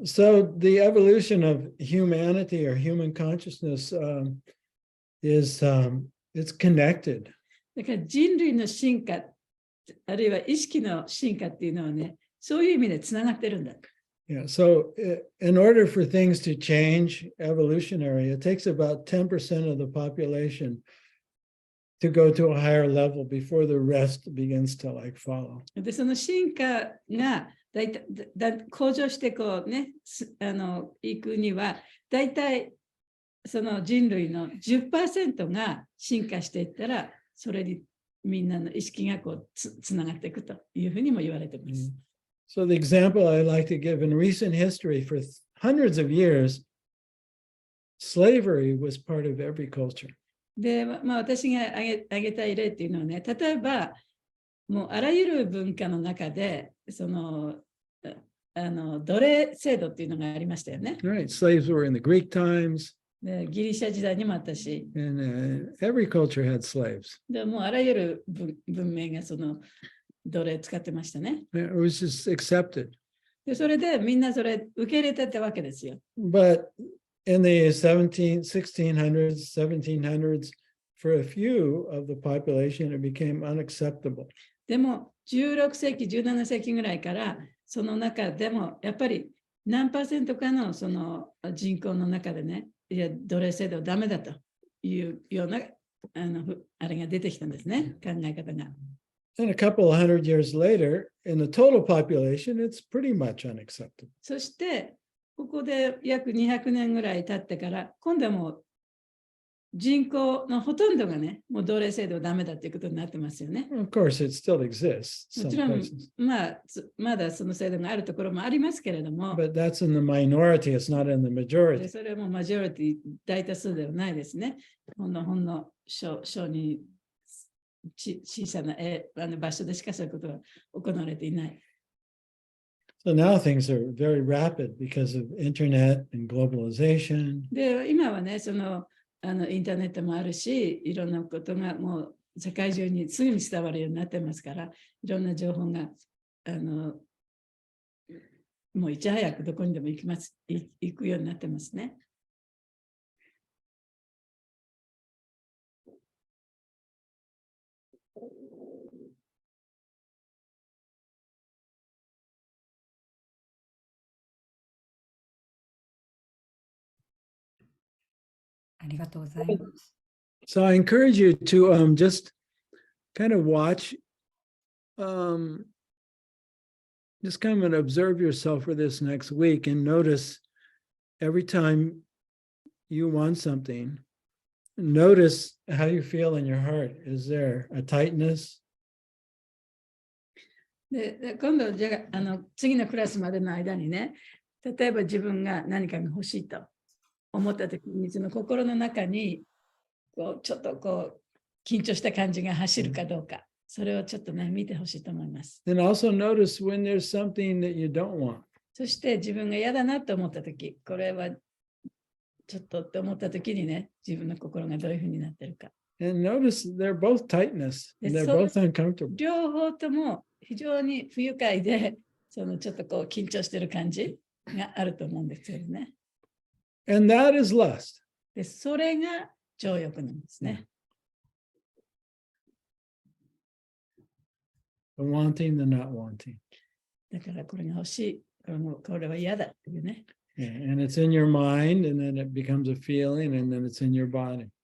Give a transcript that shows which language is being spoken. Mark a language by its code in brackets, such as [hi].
[en] So the evolution of humanity or human consciousness is it's connected. [ja] だから人類の進化、あるいは意識の進化っていうのはね、そういう意味でつながってるんだ。 [en] Yeah. So in order for things to change evolutionary, it takes about 10% of the population to go to a higher level before the rest begins to like follow. [ja] で、その進化が向上してこうね、行くには、だいたいその人類の 10% が進化していったら、それにみんなの意識がこうつながっていくというふうにも言われています。 [en] So the example I like to give in recent history for hundreds of years, slavery was part of every culture. [ja] で、まあ、私が挙げたい例っていうのはね、例えば、もうあらゆる文化の中で、奴隷制度っていうのがありましたよね。 [en] Right. Slaves were in the Greek times. [ja] でギリシャ時代にもあったし、 [en] And every culture had slaves. [ja] でもうあらゆる文明が奴隷使ってましたね。 [en] It was just accepted. [ja] でそれでみんなそれ受け入れてたわけですよ。 [en] But in the 1600s, 1700s, for a few of the population, it became unacceptable. [ja] でも16世紀、17世紀ぐらいからその中でもやっぱり何%かのその人口の中でね、いや奴隷制度ダメだというようなあれが出てきたんですね、考え方が。 [en] And a couple of hundred years later, in the total population, it's pretty much unacceptable. [ja] そしてここで約200年ぐらい経ってから今度はもう人口のほとんどがね、もう奴隷制度ダメだということになってますよね。 [en] Of course, it still exists. [ja] もちろん、 [en] places. [ja] まだその制度があるところもありますけれども、 [en] But that's in the minority, it's not in the [ja] で [en] majority. [ja] それはもうマジョリティ、大多数ではないですね。ほんの小に小さな場所でしかそういうことが行われていない。 So now things are very rapid because of internet and globalization. で、今はね、インターネットもあるし、いろんなことがもう世界中にすぐに伝わるようになってますから、いろんな情報がもういち早くどこにでも行くようになってますね。ありがとうございます。 [en] So I encourage you to just kind of watch, just come and observe yourself for this next week and notice every time you want something, notice how you feel in your heart. Is there a tightness? [ja] で今度じゃあ次のクラスまでの間にね、例えば自分が何かが欲しいと思った時に、その心の中にちょっと緊張した感じが走るかどうか、それをちょっとね見てほしいと思います。 [en] And also notice when there's something that you don't want. [ja] そして自分が嫌だなと思った時、これはちょっとって思った時にね、自分の心がどういうふうになってるか。 [en] And notice they're both tightness. They're both uncomfortable. [ja] 両方とも非常に不愉快で、ちょっと緊張してる感じがあると思うんですよね。 [en] And that is lust. [ja] で、それが情欲なんですね。 [en] The wanting, the not wanting. [ja] だからこれが欲しい、これは嫌だっていうね。 [en] Yeah, and it's in your mind, and then it becomes a feeling, and then it's in your body.